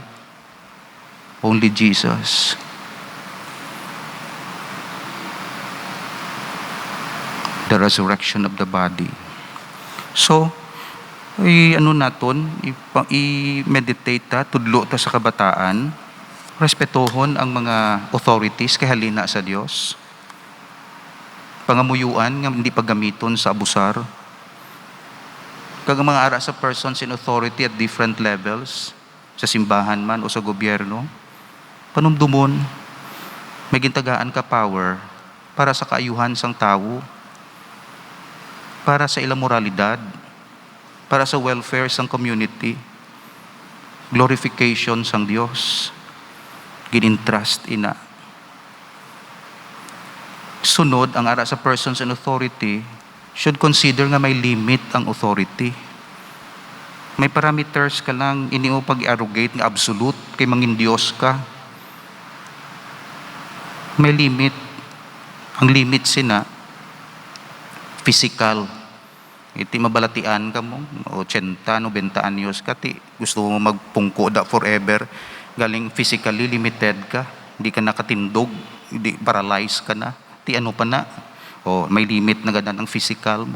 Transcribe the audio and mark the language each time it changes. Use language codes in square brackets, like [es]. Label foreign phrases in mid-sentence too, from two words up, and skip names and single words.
[en] Only Jesus. The resurrection of the body. So, [hil] ano naton, i-meditate ta, tudlo ta sa kabataan, respetohon ang mga authorities kay halina sa Dios. Pangamuyuan nga hindi paggamiton sa abusar. Kag mga ara sa [en] persons in authority at different levels, [hil] sa simbahan man o sa gobyerno, panumdumon, may gintagaan ka power para sa kaayuhan sang tao, para sa ilang moralidad, para sa welfare sang community, glorification sang Dios, ginintrust ina. Sunod, ang ara sa [en] persons in authority should consider [hil] nga may limit ang authority. May parameters ka lang, ini mo pag-arrogate nga absolute, kay mangin Diyos ka. May limit. Ang limit sina, physical. Iti mabalatian ka mo, 80, 90 anyos ka, ti gusto mo magpungko da forever, galing [en] physically limited [hil] ka, hindi ka nakatindog, hindi paralyzed ka na, ti ano pa na, may limit na ganun ang physical mo.